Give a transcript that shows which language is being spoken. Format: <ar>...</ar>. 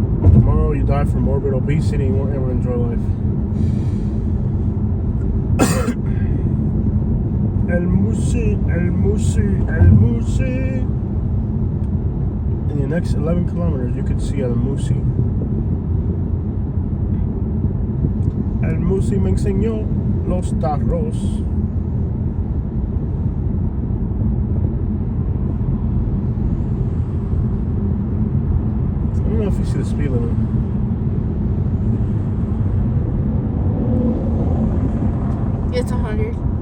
<en>Tomorrow you die from morbid obesity and you won't ever enjoy life.</en> <es>El Musi, El Musi, El Musi.</es> <en>In the next 11 kilometers you could see El Musi.</en> <es>El Musi me enseñó los tarros.</es> <en>I don't know if you see the speed limit. It's 100.</en>